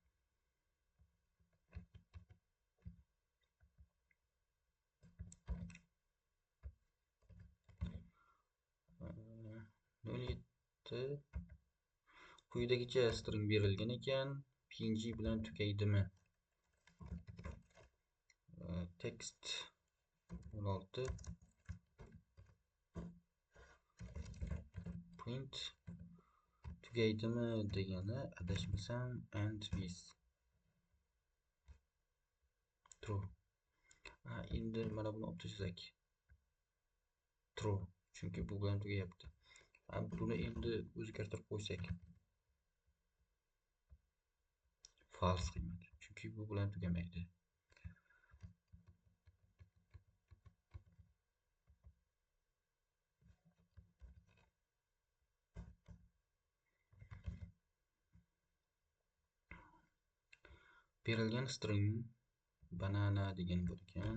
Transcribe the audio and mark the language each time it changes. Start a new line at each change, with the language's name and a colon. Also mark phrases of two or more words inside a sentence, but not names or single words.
Uzbek: Quyidagicha string berilgan ekan, png bilan tugaydimi? Text 16 print tugaydimi degani adashmasam
English: and with true.
Uzbek: Endi mana buni olib tashlasak true, chunki bu bilan tugayapti. Buni endi o'zgartirib qo'ysak false qiymat, chunki bu bilan tugamaydi. Berilgan string banana degan bor ekan.